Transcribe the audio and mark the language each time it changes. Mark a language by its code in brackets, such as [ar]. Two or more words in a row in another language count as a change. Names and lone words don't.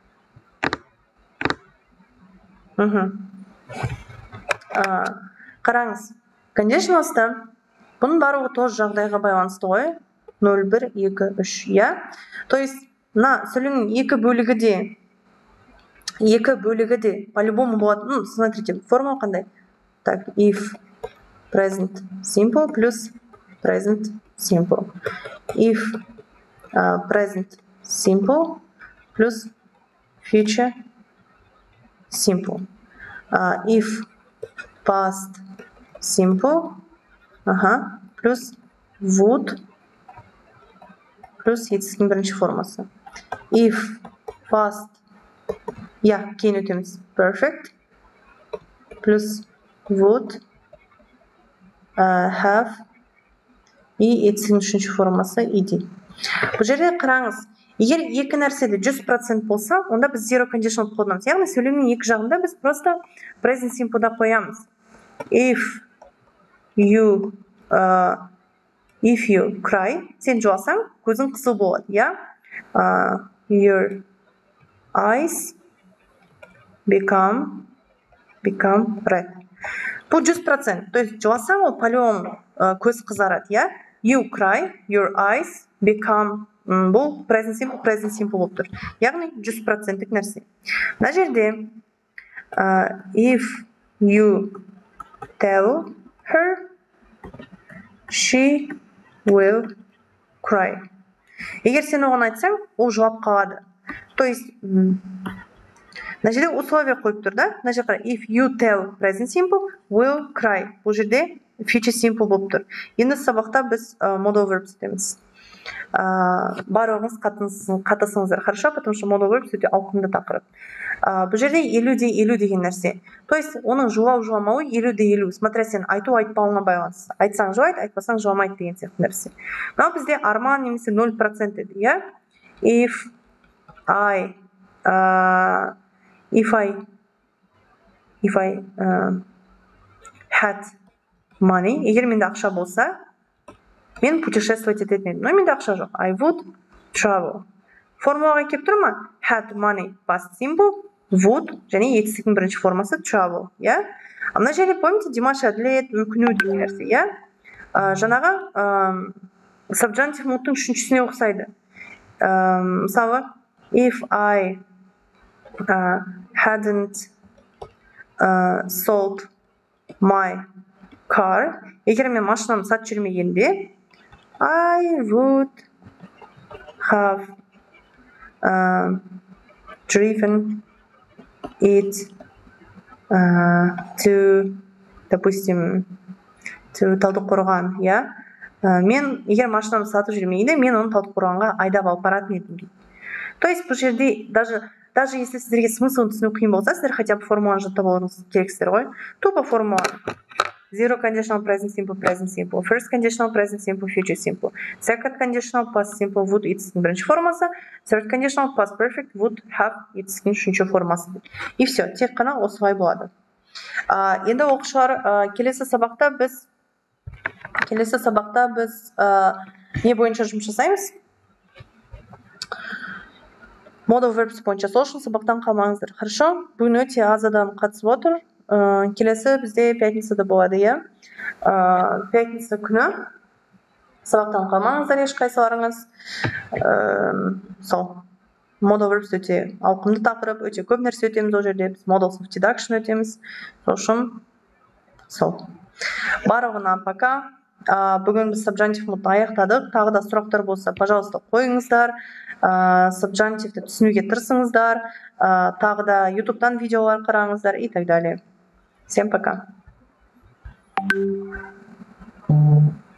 [kk] Қараңыз, conditionals'та бұның барлығы тоже жағдайға байланысты ғой. 0, 1, 2, 3, [ru] То есть, [kk] сөйлемнің екі бөлігі де екі бөлігі де по-любому болады. [ru] Ну, смотрите, [kk] форма қандай? [en] Так, if present simple плюс present simple. If present simple плюс future simple. If past simple плюс would плюс [kk] етістіктің бірінші формасы. [en] If past [kk] кейін өтеміз [en] perfect плюс would have и [kk] етістіктің үшінші формасы [en] ed. [kk] Бұл жерде қараңыз, егер екі нәрседе 100% болса, онда біз [en] zero conditional [kk] қолданамыз. Яғни сөйлемнің екі жағында біз просто [en] present simple'да [kk] қоямыз. [en] If you cry, [kk] сен жыласаң, көзің қызыл болады, я? [en] Your eyes become red. [kk] Бұл 100%. [ru] То есть [kk] жыласаң, ол по-любому көз қызарады, я? [en] You cry, your eyes become, [kk] бұл [en] present simple [kk] болып тұр. Яғни 100%-лік нәрсе. Мына жерде [en] if you tell her, she will cry. [kk] Егер сен оған айтсаң, ол жылап қалады. [ru] То есть [kk] мына жерде условие қойып тұр, да? Мына жерде [en] if you tell present simple will cry. [kk] Бұл жерде [en] future simple [kk] болып тұр. Енді сабақта біз [en] modal verbs [kk] дейміз. Барлығыңыз қатысыңыздар, [ru] хорошо, потому что [en] modal verbs [kk] өте ауқымды тақырып. Бұл жерде 50-50 деген нәрсе. [ru] То есть [kk] оның жылау-жыламауы 50-50. Смотря сен айту-айтпауына байланысты. Айтсаң жылайды, айтпасаң жыламайды деген сияқты нәрсе. Мынау бізде арман немесе 0% еді, иә? [en] If I had money, [kk] егер менде ақша болса, мен путешествовать ететін едім. Но менде ақша жоқ. [en] I would travel. Формулаға келіп тұр ма? Had money past simple, would, [kk] және етістіктің бірінші формасы travel, иә? Мына жерде, помните, Димаш әділет, өкіну деген нәрсе, иә? Жаңағы subjunctive mode'тың үшіншісіне ұқсайды. Мысалы, [en] if I hadn't sold my car, [kk] егер мен машинамды сатып жүрмегенде, [en] I would have driven it to, допустим, to Талдықорған, иә? [kk] Мен егер машинамды сатып жүрмегенде, мен оны Талдықорғанға айдап алып баратын едім. [ru] То есть [kk] бұл жерде [ru] даже если [kk] сіздерге смыслын түсіну қиын болса, сіздер [ru] хотя бы [kk] формуланы жаттап алуыңыз керексіздер ғой. [ru] Тупо формула. [en] Zero conditional present simple, first conditional present simple, future simple, second conditional past simple, would [kk] етістіктің бірінші формасы, [en] third conditional past perfect, would have [kk] етістіктің үшінші формасы. [ru] И все, [kk] тек қана осылай болады. Енді оқушылар, келесі сабақта біз не бойынша жұмыс жасаймыз? [en] Modal verbs бойынша. [kk] Сол үшін сабақтан қалмаңыздар. Хорошо? Бүгін өте аз адам қатысып отыр. Келесі бізде пятницада болады, иә? Пятница күні сабақтан қалмаңыздар ешқайсыларыңыз. Сол. [en] Modal verbs [kk] өте ауқымды тақырып, өте көп нәрсе өтеміз ол жерде. Біз [en] modals of deduction [kk] өтеміз. Сол үшін сол. Барлығына пока. Бүгін біз subjunctive mode'ды аяқтадық. Тағы да сұрақтар болса, пожалуйста, қойыңыздар. Subjunctive'ді түсінуге тырысыңыздар. Тағы да YouTube'дан видеолар қараңыздар [ru] и так далее. Всем пока.